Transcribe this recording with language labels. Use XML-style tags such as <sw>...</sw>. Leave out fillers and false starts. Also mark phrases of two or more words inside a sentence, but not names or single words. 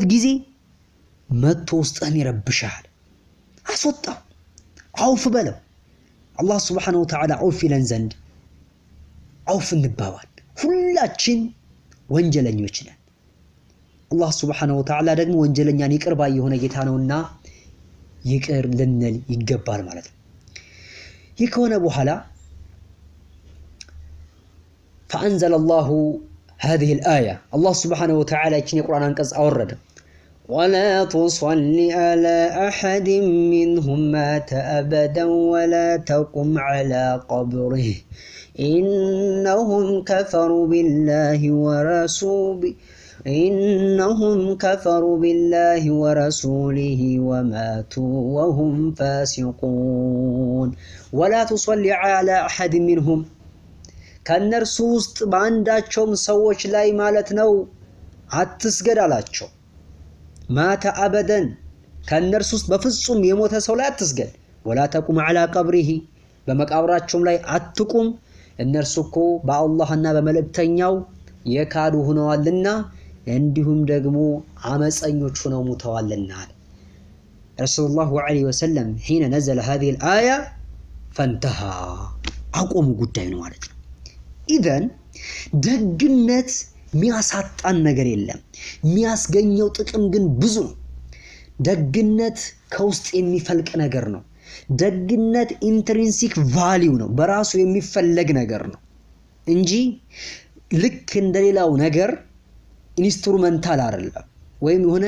<am>ጊዜ መጥቶ ውስጥህን ይረብሻል። አስወጣው፣ አውፍ በለው።</am> <ar>الله سبحانه وتعالى</ar> <am>አውፍ ይለን ዘንድ አውፍ እንባባል። ሁላችን ወንጀለኞች ነን።</am> <ar>الله سبحانه وتعالى</ar> <am>ደግሞ ወንጀለኛን ይቅር ባይ የሆነ ጌታ ነውና ይቅር ልንል ይገባል ማለት ነው። ይህ ከሆነ በኋላ</am> <ar>فأنزل الله هذه الآية الله سبحانه وتعالى يكين القرآن أنقذ أورد ولا تصل على أحد منهم مات أبدا ولا تقم على قبره إنهم كفروا بالله ورسوله وماتوا وهم فاسقون ولا تصلي على أحد منهم</ar> <am>ከነርሱ ውስጥ ባንዳቸውም ሰዎች ላይ ማለት ነው አትስገድ አላቸው።</am> <ar>مات أبدا</ar> <am>ከነርሱ ውስጥ በፍጹም የሞተ ሰው ላይ አትስገድ።</am> <ar>ولا تقم على قبره</ar> <am>በመቃብራቸውም ላይ አትቁም። እነርሱ እኮ በአላህና በመልእክተኛው የካዱ ሆነዋልና እንዲሁም ደግሞ አመፀኞች ሆነው ሞተዋልና</am> <ar>رسوله عليه وسلم</ar> <am>حين</am> <ar>نزل هذه الآية فانتهى</ar> <am>አቆሙ ጉዳይ ነው ማለት ነው። ኢዘን ደግነት ሚያሳጣን ነገር የለም። ሚያስገኘው ጥቅም ግን ብዙ ነው። ደግነት ከውስጥ የሚፈልቅ ነገር ነው። ደግነት</am> <en>intrinsic value</en> <am>ነው፣ በራሱ የሚፈለግ ነገር ነው እንጂ ልክ እንደሌላው ነገር ኢንስትሩመንታል አይደለም። ወይም</am>